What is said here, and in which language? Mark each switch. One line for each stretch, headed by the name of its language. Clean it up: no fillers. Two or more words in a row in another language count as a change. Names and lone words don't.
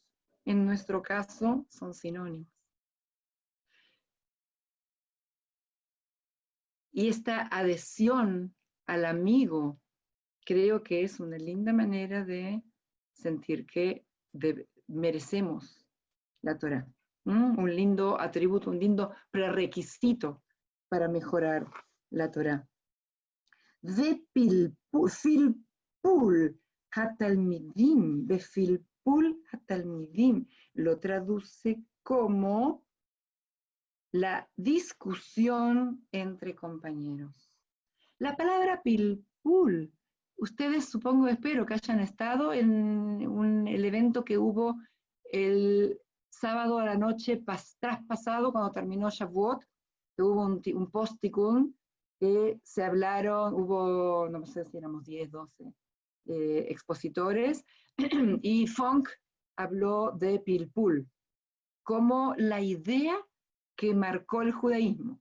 Spanish: En nuestro caso, son sinónimos. Y esta adhesión al amigo, creo que es una linda manera de sentir que merecemos la Torah. Un lindo atributo, un lindo prerequisito para mejorar la Torah.
Hebrew: Filpul hatalmidim, filpul hatalmidim,
Spanish: lo traduce como la discusión entre compañeros. La palabra pilpul, ustedes supongo, espero que hayan estado en el evento que hubo el sábado a la noche traspasado, cuando terminó Shavuot, que hubo un post-tikkun, que se hablaron, hubo, no sé si éramos 10, 12 expositores, y Funk habló de pilpul, como la idea que marcó el judaísmo.